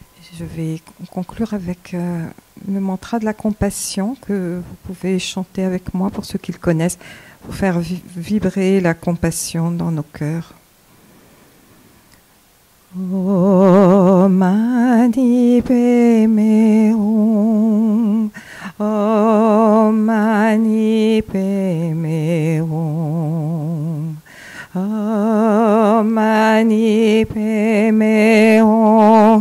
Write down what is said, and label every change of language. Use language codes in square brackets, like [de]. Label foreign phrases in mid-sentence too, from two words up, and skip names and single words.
[fr] Je vais conclure avec le mantra de la compassion que vous pouvez chanter avec moi pour ceux qui le connaissent, pour faire vibrer la compassion dans nos cœurs. [sa] Om Mani Padme Hum. Om Mani Padme Hum. Om Mani Padme Hum.